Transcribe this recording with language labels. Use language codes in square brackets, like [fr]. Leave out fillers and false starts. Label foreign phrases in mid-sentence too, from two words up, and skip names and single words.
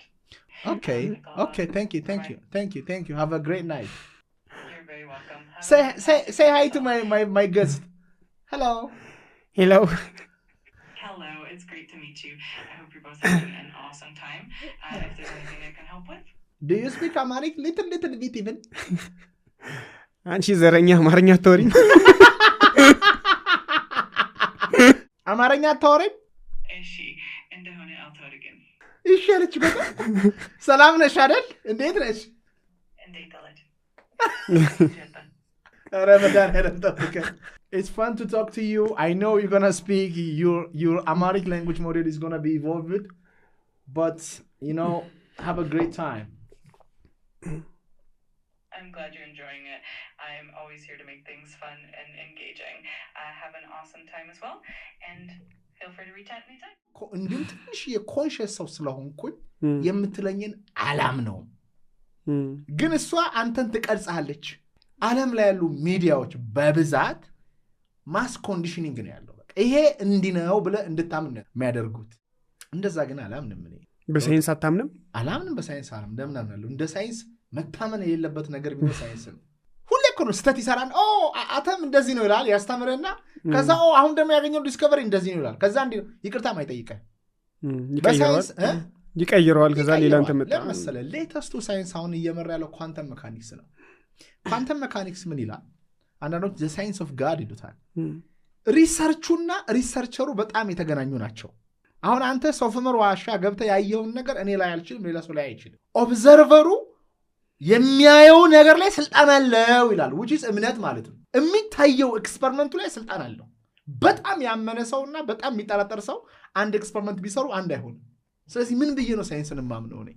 [en] Okay. Thank you. Have a great night. You're very welcome. Say hi to my guest. Hello. Hello. Hello, it's great to meet you. I hope you're both having an awesome time. If there's anything I can help with. Do you speak Amharic? Little bit even. [am] አንቺ ዘረኛ አማርኛ አታወሪም? አማርኛ አታወሪም? እሺ እንደሆነ አልተወርግም። እሺ አለች። በቃ ሰላም ነሽ አይደል? እንዴት ነሽ? እንዴት አለች? [en] Ramadan it's fun to talk to you. I know you're gonna speak your Amharic language model is gonna be evolved, but have a great time. I'm glad you're enjoying it. I'm always here to make things fun and engaging. Have an awesome time as well, and feel free to reach out anytime. [am] እንዲሁም ትንሽ የኮንሽስ ሰው ስለሆንኩኝ የምትለኝን አላም ነው ግን እሷ አንተን ትቀርጻለች። ዓለም ላይ ያሉ ሚዲያዎች በብዛት [en] mass conditioning [am] ነው ያለው። በቃ ይሄ እንዲህ ነው ብለህ እንድታምን ነው የሚያደርጉት። እንደዛ ግን አላምንም። እኔ በሳይንስ አታምንም? አላምንም። በሳይንስ አላምንም። እንደምን አምናለሁ? እንደ ሳይንስ መታመን የሌለበት ነገር ቢሆን ሳይንስ ነው። ሁሌ እኮ ነው ስተት ይሰራል። አተም እንደዚህ ነው ይላል ያስተምረና ከዛ አሁን ደግሞ ያገኘው ዲስከቨሪ እንደዚህ ነው ይላል። ከዛ እንዴ ይቅርታ ማይጠይቀህ በሳይንስ ይቀይረዋል ከዛ ሌላ እንተ መጣ ለምሳሌ ሌተስቱ ሳይንስ አሁን እየመራ ያለው [en] quantum mechanics [am] ነው [en] quantum mechanics [am] ምን ይላል አንዳንዶች [en] the science of god [am] ይሉታል ሪሰርቹና ሪሰርቸሩ በጣም የተገናኙ ናቸው አሁን አንተ ሶፍትዌር ዋሻ ገብተ ያየውን ነገር እኔ ላይ አልችልም ሌላ ሰው ላይ አይችልም ኦብዘርቨሩ የሚያየው ነገር ላይ ስልጣን አለው ይላል [en] which is [am] እምነት ማለት ነው የሚታየው ኤክስፐሪመንቱ ላይ ስልጣን አለው በጣም ያመነ ሰውና በጣም የሚጠራጠር ሰው አንድ ኤክስፐሪመንት ቢሰሩ አንድ አይሆንም ስለዚህ ምን ብዬ ነው ሳይንስን ማምነው ነኝ